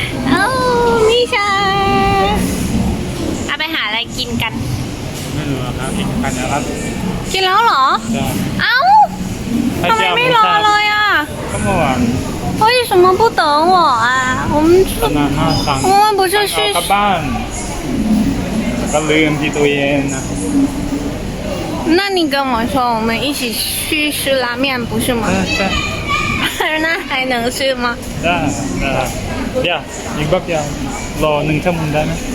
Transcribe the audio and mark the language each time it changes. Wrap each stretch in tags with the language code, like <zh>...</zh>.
<th>เอ้ามิชาเอาไปหาอะไรกินกัน ไม่รู้ครับกินกันนะครับ กินแล้วเหรอเอ้าทำไมไม่รอเลยอ่ะ ก็เมื่อวาน</th> <zh>为什么不等我啊我们不是去</zh> <th>กลับบ้านก็ลืมที่ตัวเองนะ</th> <zh>那你跟我说我们一起去吃拉面不是吗那还能吃吗</zh> <th>ได้เดี๋ยวอีกแป๊บเดียวรอ1 ชั่วโมงได้ไหม</th>